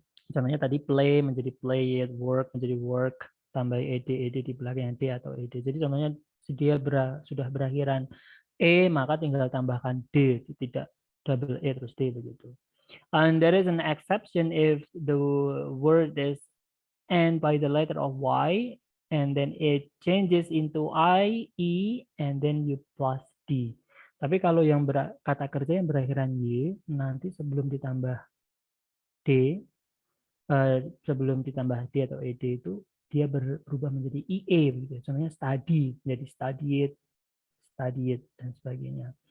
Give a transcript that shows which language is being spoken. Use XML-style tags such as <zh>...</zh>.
<id>Contohnya tadi play menjadi play, work menjadi work, tambah ed di belakang d atau ed. Jadi contohnya dia sudah berakhiran e, maka tinggal tambahkan d, tidak double e terus d begitu.</id> <en>And there is an exception if the word is end by the letter of y and then it changes into I, E, and then you plus D.</en> <id>Tapi kalau yang kata kerja yang berakhiran Y, nanti sebelum ditambah D, sebelum ditambah D atau ED itu, dia berubah menjadi IE. Begitu. Contohnya study, menjadi studied, dan sebagainya.</id>